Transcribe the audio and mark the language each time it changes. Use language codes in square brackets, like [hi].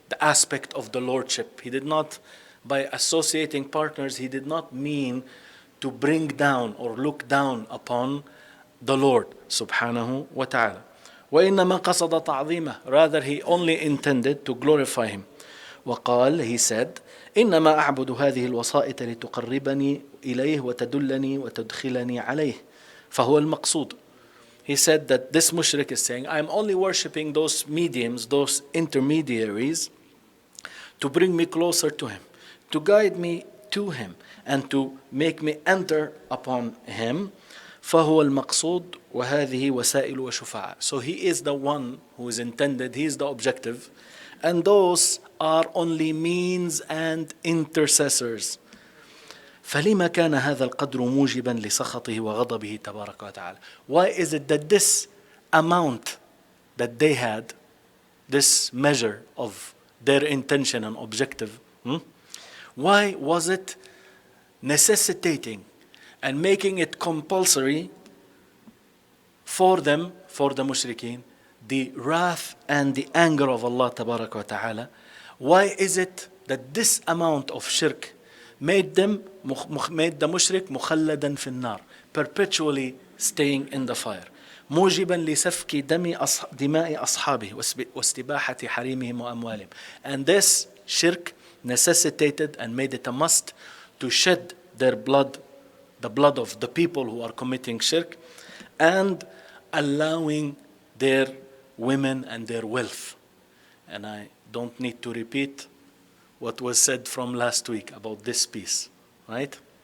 [en] The aspect of the lordship. He did not, by associating partners, he did not mean to bring down or look down upon the Lord subhanahu wa ta'ala. [ar] وإنما قصد تعظيمه. [en] Rather, he only intended to glorify him. [ar] وقال, [en] he said, [ar] إنما أعبد هذه الوسائط لتقربني إليه وتدلني وتدخلني عليه فهو المقصود. [en] He said that this mushrik is saying, I'm only worshipping those mediums, those intermediaries, to bring me closer to him, to guide me to him, and to make me enter upon him. [ar] فهو المقصود وهذه وسائل وشفعاء. [en] So he is the one who is intended, he is the objective, and those are only means and intercessors. [ar] فلما كان هذا القدر موجبا لسخطه وغضبه تبارك وتعالى. [en] Why is it that this amount that they had, this measure of their intention and objective, why was it necessitating and making it compulsory for them, for the mushrikeen, the wrath and the anger of Allah tabarak wa ta'ala? Why is it that this amount of shirk made the mushrik [ar] مخلدا في النار, [en] perpetually staying in the fire, [ar] موجبا لسفك دماء أصحابه واستباحة حريمهم وأموالهم. [en] And this shirk necessitated and made it a must to shed their blood, the blood of the people who are committing shirk, and allowing their women and their wealth. And I don't need to repeat what was said from last week about this piece, right?